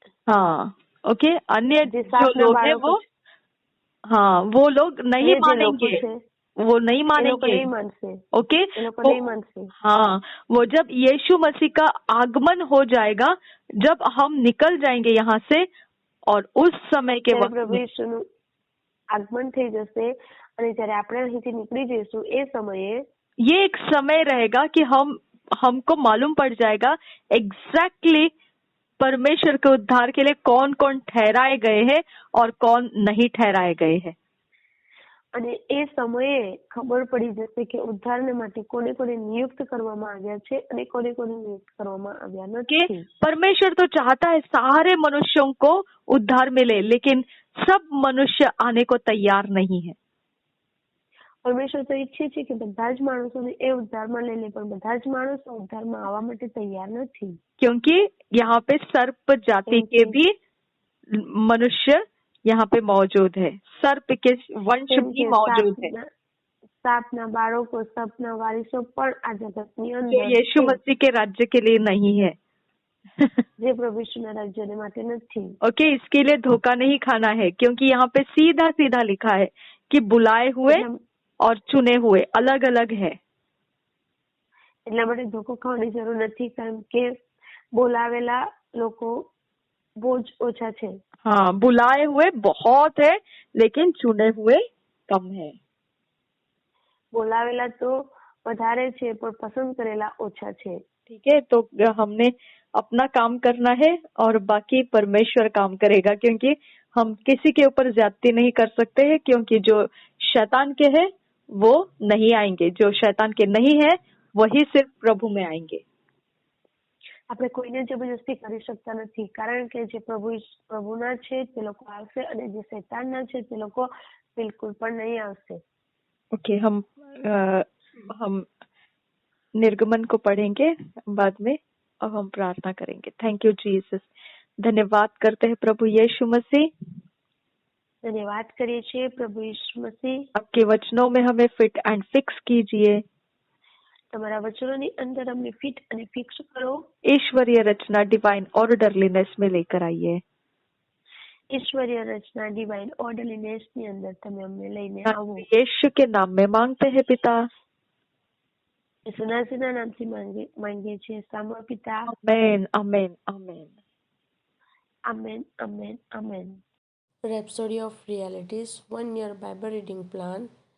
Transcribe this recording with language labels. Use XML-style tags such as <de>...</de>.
<hi>हाँ, ओके, अन्य जो लोग हैं वो, हाँ, वो लोग नहीं मानेंगे, वो नहीं मानेंगे. ओके, नहीं मानते. हाँ, वो जब यीशु मसीह का आगमन हो जाएगा, जब हम निकल जाएंगे यहाँ से, और उस समय के वक्त</hi> <gu>प्रभु ईसुનું આગમન થઈ જશે અને જ્યારે આપણે અહીંથી નીકળી જઈશું એ સમયે</gu> <hi>ये एक समय रहेगा कि हमको मालूम पड़ जाएगा एग्जैक्टली परमेश्वर के उद्धार के लिए कौन कौन ठहराए गए हैं और कौन नहीं ठहराए गए हैं.</hi> <gu>અને એ સમયે ખબર પડી જશે કે ઉદ્ધારને માટે કોને કોને નિયુક્ત કરવામાં આવ્યા છે અને કોને કોને નિયુક્ત કરવામાં આવ્યા નથી.</gu> <hi>परमेश्वर तो चाहता है सारे मनुष्यों को उद्धार मिले, लेकिन सब मनुष्य आने को तैयार नहीं है.</hi> <gu>પરમેશ્વર તો ઈચ્છે છે કે બધા જ માણસોને એ ઉદ્ધારમાં લઈ લે, પણ બધા જ માણસો ઉદ્ધારમાં આવવા માટે તૈયાર નથી.</gu> <hi>क्योंकि यहाँ पे सर्प जाति के भी मनुष्य यहाँ पे मौजूद है. सर्प के वंश भी मौजूद है.</hi> <gu>સાપના બાળકો, સપના વારીસો પણ આ જગતની અંદર</gu> <hi>जो यीशु मसीह के राज्य के लिए नहीं है.</hi> <gu>જે પ્રભુ ઈસુના રાજ્યને માટે નથી.</gu> <hi>ओके, इसके लिए धोखा नहीं खाना है, क्योंकि यहाँ पे सीधा सीधा लिखा है कि बुलाए हुए और चुने हुए अलग अलग है.</hi> <gu>એટલા માટે ધોકો ખાવાની જરૂર નથી, કારણ કે બોલાવેલા લોકો બહુ જ ઓછા છે.</gu> <hi>हाँ, बुलाए हुए बहुत है, लेकिन चुने हुए कम है.</hi> <gu>બોલાવેલા તો વધારે છે પણ પસંદ કરેલા ઓછા છે.</gu> <hi>ठीक है, तो हमने अपना काम करना है और बाकी परमेश्वर काम करेगा, क्योंकि हम किसी के ऊपर ज्यादती नहीं कर सकते हैं, क्योंकि जो शैतान के है वो नहीं आएंगे, जो शैतान के नहीं है वही सिर्फ प्रभु में आएंगे.</hi> <gu>આપણે કોઈને જબરજસ્તી કરી શકતા નથી, કારણ કે જે પ્રભુના છે તે લોકો આવશે અને જે શૈતાનના છે તે લોકો બિલકુલ પણ નહીં આવશે.</gu> <hi>ओके, हम निर्गमन को पढ़ेंगे बाद में. अब हम प्रार्थना करेंगे.</hi> <en>Thank you Jesus.</en> <hi>धन्यवाद करते हैं प्रभु यीशु मसीह. धन्यवाद करिए છીએ प्रभु यीशु मसीह. आपके वचनों में हमें फिट एंड फिक्स कीजिए.</hi> <gu>તમારા વચનોની અંદર અમને ફિટ અને ફિક્સ કરો.</gu> <hi>ईश्वरीय रचना</hi> <en>divine orderliness</en> <hi>में लेकर आइए. ईश्वरीय रचना</hi> <en>divine orderliness</en> <gu>ની અંદર તમે અમને લઈને આવો.</gu> <hi>यीशु के नाम में मांगते हैं पिता.</hi> <gu>યીશુના નામથી માંગીએ છીએ સાંભળો પિતા.</gu> <hi>आमेन, आमेन, आमेन. आमेन, आमेन, आमेन.</hi> <en>Rhapsody of realities 1 year Bible reading plan.</en>